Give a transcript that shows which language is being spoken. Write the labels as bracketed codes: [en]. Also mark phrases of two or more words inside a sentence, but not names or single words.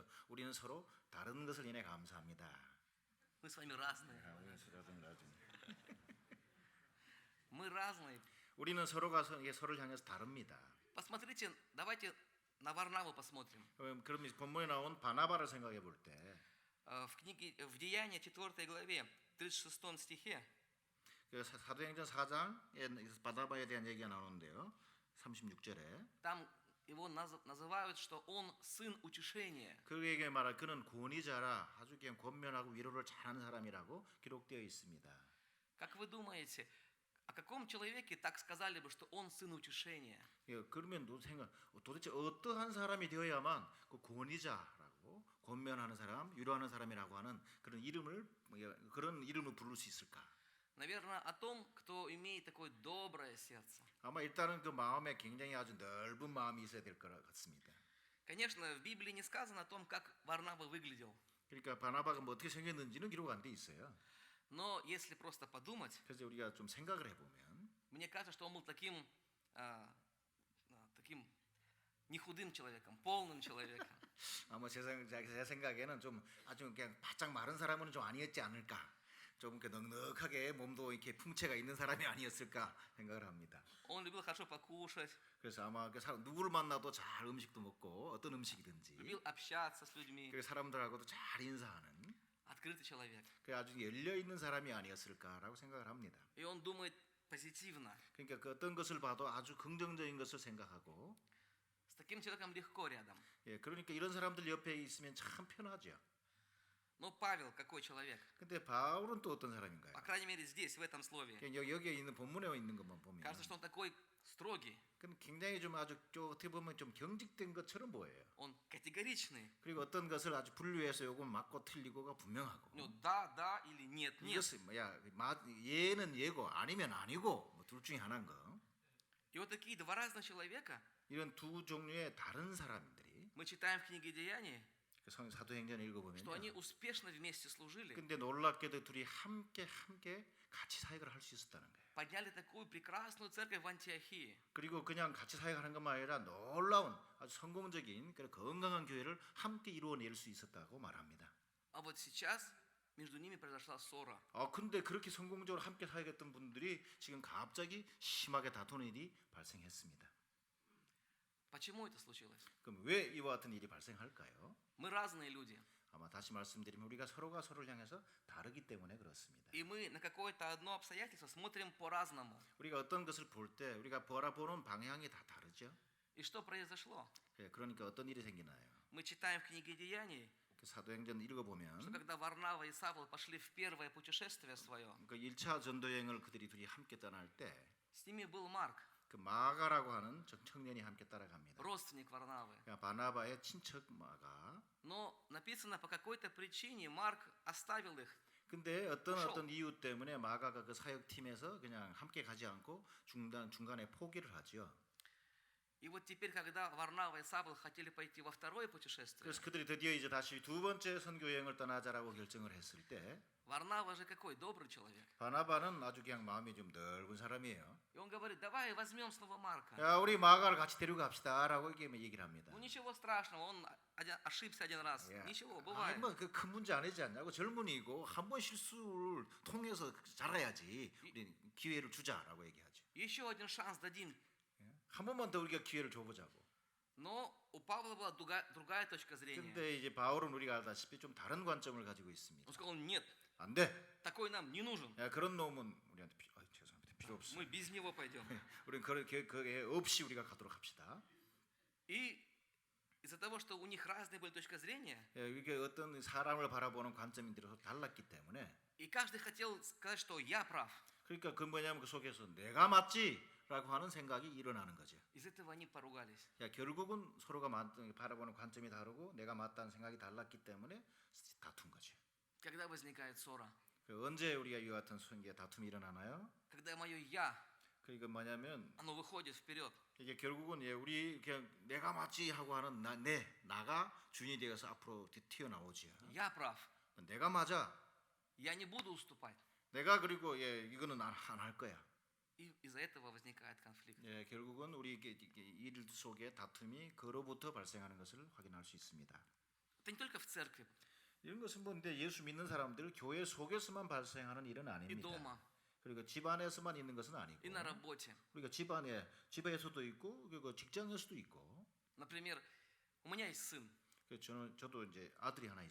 [ko] 우리는 서로 다른 것을 인해 감사합니다. [ru] Мы с вами разные. Мы разные. [ko] 우리는 서로가 서로를 향해서 다릅니다. [ru] Посмотрите, давайте на Варнаву посмотрим. [ko] 그럼 본문에 나온 바나바를 생각해 볼 때 [ru] В книге в Деяния 4 главе 36 стихе [ko] 사도행전 4장에 바나바에 대한 얘기가 나오는데요. 36절에 [ru] там его называют, что он сын утешения. [ko] 그에게 말할 그는 권위자라 아주 그냥 권면하고 위로를 잘하는 사람이라고 기록되어 있습니다. [ru] Как вы думаете, о каком человеке так сказали бы, что он сын утешения? [ko] 예, 그러면 생각 도대체 어떠한 사람이 되어야만 그 권위자라고 권면하는 사람, 위로하는 사람이라고 하는 그런 이름을 부를 수 있을까? [ru] Наверное, о том, кто имеет такое доброе сердце. [ko] 아마 일단은 그 마음에 굉장히 아주 넓은 마음이 있어야 될 것 같습니다. [ru] Конечно, в Библии не сказано о том, как Варнава выглядел. [ko] 그러니까 바나바가 뭐 어떻게 생겼는지는 기록 안 돼 있어요. [ru] Но если просто подумать, [ko] 그래서 우리가 좀 생각을 해보면 [ru] мне кажется, что он был таким не худым человеком, полным человеком. [ko] 아마 제 생각에는 좀 아주 그냥 바짝 마른 사람은 좀 아니었지 않을까. 좀 이렇게 넉넉하게 몸도 이렇게 풍채가 있는 사람이 아니었을까 생각을 합니다. [ru] Он любил хорошо покушать, [ko] 그래서 아마 그 사람 누구를 만나도 잘 음식도 먹고 어떤 음식이든지 [ru] любил общаться с людьми. [ko] 그 사람들하고도 잘 인사하는 [ru] Открытый человек. [ko] 그 아주 열려 있는 사람이 아니었을까라고 생각을 합니다. [ru] И он думает позитивно. [ko] 그러니까 그 어떤 것을 봐도 아주 긍정적인 것을 생각하고 [ru] С таким человеком легко рядом. [ko] 예, 그러니까 이런 사람들 옆에 있으면 참 편하죠. [ru] Но Павел какой человек? [ko] 근데 바울은 또 어떤 사람인가요? [ru] По крайней мере, здесь, в этом слове. [ko] 여기에 있는 본문에 있는 것만 보면 [ru] Кажется, что он такой строгий. [ko] 그럼 굉장히 좀 아주 어떻게 보면 좀 경직된 것처럼 보여요. [ru] Он категоричный. [ko] 그리고 어떤 것을 아주 분류해서 요건 맞고 틀리고가 분명하고. [ru] У него да, да или нет, нет. [ko] 이것은 뭐야? 예는 예고 아니면 아니고 뭐 둘 중에 하나인 거. [ru] И вот такие два разных человека [ko] 이런 두 종류의 다른 사람들이 [ru] мы читаем в книге Деяний, [ko] 그 사도행전을 읽어보면 [ru] что они успешно вместе служили, [ko] 근데 놀랍게도 둘이 함께 같이 사역을 할 수 있었다는 거예요. [ru] подняли такую прекрасную церковь в Антиохии. [ko] 그리고 그냥 같이 사역하는 것만 아니라 놀라운 아주 성공적인 그런 건강한 교회를 함께 이루어낼 수 있었다고 말합니다. [ru] А вот сейчас между ними произошла ссора. [ko] 근데 그렇게 성공적으로 함께 사역했던 분들이 지금 갑자기 심하게 다투는 일이 발생했습니다. [ru] Почему это случилось? [ko] 그럼 왜 이와 같은 일이 발생할까요? [ru] Мы разные люди. [ko] 아마 다시 말씀드리면 우리가 서로가 서로를 향해서 다르기 때문에 그렇습니다. [ru] И мы на какое-то одно обстоятельство смотрим по-разному. [ko] 우리가 어떤 것을 볼 때 우리가 바라보는 방향이 다 다르죠. [ru] И что произошло? [ko] 그러니까 어떤 일이 생기나요? [ru] Мы читаем в книге Деяний, [ko] 그 사도행전 [ru] что [ko] 읽어보면 [ru] когда Варнава и Савл пошли в первое путешествие свое, [ko] 그 1차 전도 여행을 그들이 둘이 함께 떠날 때 [ru] с ними был Марк, [ko] 그 마가라고 하는 청년이 함께 따라갑니다. [ru] родственник Варнавы. [ko] 그러니까 바나바의 친척 마가. [ru] Но написано, по какой-то причине Марк оставил их. [ko] 근데 어떤 이유 때문에 마가가 그 사역팀에서 그냥 함께 가지 않고 중간에 포기를 하죠. [ru] И вот теперь, когда Варнава и Савл хотели пойти во второе путешествие, [ko] 그래서 그들이 드디어 이제 다시 두 번째 선교 여행을 떠나자라고 결정을 했을 때 [ru] Варнава же какой добрый человек. [ko] 바나바는 아주 그냥 마음이 좀 넓은 사람이에요. [ru] И он говорит, давай возьмем снова Марка. [ko] 야, 우리 마가를 같이 데리고 갑시다라고 얘기를 합니다. [ru] Ну ничего страшного, он ошибся один раз. [ko] 야, [ru] Ничего, бывает. [ko] 뭐그큰 문제 아니지 않냐고 젊은이고 한 번 실수를 통해서 자라야지 우리 기회를 주자라고 얘기하죠. [ru] Еще один шанс дадим. [ko] 한 번만 더 우리가 기회를 줘보자고. [ru] Но у Павла была другая точка зрения. [ko] 근데 이제 바울은 우리가 알다시피 좀 다른 관점을 가지고 있습니다. [ru] Он сказал, нет, [ko] 안 돼. [ru] такой нам не нужен. [ko] 야, 그런 놈은 우리한테 죄송합니다. 필요 없어. [ru] Мы без него пойдем. [ko] 우리는 그게 없이 우리가 가도록 합시다. [ru] И из-за того, что у них разные были точки зрения, [ko] 이게 어떤 사람을 바라보는 관점이 들어서 달랐기 때문에 [ru] и каждый хотел сказать, что я прав. [ko] 그러니까 그 뭐냐면 그 속에서 내가 맞지라고 하는 생각이 일어나는 거죠. [ru] Из этого они поругались. [ko] 야, 결국은 서로가 바라보는 관점이 다르고 내가 맞다는 생각이 달랐기 때문에 다툰 거죠. [ru] Когда возникает ссора? [ko] 언제 우리가 이와 같은 다툼이 일어나나요? [ru] Когда мое я, [ko] 그러니까 뭐냐면 [ru] оно выходит вперед. [ko] 이게 결국은 우리 그냥 내가 맞지 하고 하는 나가 주인이 되어서 앞으로 튀어나오지요. [ru] Я прав. [ko] 내가 맞아. [ru] Я не буду уступать. [ko] 내가 그리고 이거는 안 할 거야. [ru] И из-за этого возникает конфликт. [ko] 결국은 우리 일 속에 다툼이 그로부터 발생하는 것을 확인할 수 있습니다. [ru] Это не только в церкви, [ko] 이런 것은 근데 예수 믿는 사람들 교회 속에서만 발생하는 일은 [ru] и [ko] 아닙니다. [ru] дома, [ko] 그리고 집안에서만 있는 것은 아니고 [ru] и на работе. [ko] 우리가 집에서도 있고 그리고 직장에서도 있고. [ru] Например, у меня есть сын. [ko] 저도 이제 아들이 하나